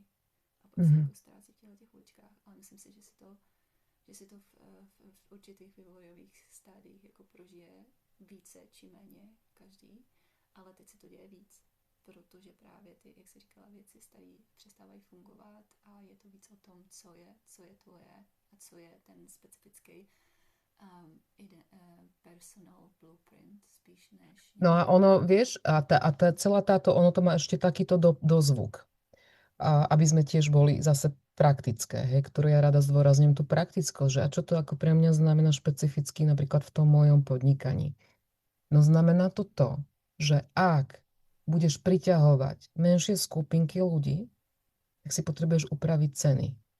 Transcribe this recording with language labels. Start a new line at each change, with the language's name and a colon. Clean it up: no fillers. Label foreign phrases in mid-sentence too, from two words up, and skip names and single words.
Czech: A pak se jako ztrácí v těch uličkách. Ale myslím si, že si to v určitých vývojových stádiích jako prožije více či méně každý, ale teď se to děje víc, protože právě ty, jak jsi říkala, věci starý přestávají fungovat a je to víc o tom, co je tvoje a co je ten specifický
English: personal blueprint
Czech: spíš než...
Slovak: No a ono, vieš, celá táto, ono to má ešte takýto dozvuk. Aby sme tiež boli zase praktické, hej, ktorú ja rada zdôrazním tú praktickosť, že a čo to ako pre mňa znamená špecificky napríklad v tom mojom podnikaní. No znamená to, že ak budeš priťahovať menšie skupinky ľudí, tak si potrebuješ upraviť ceny.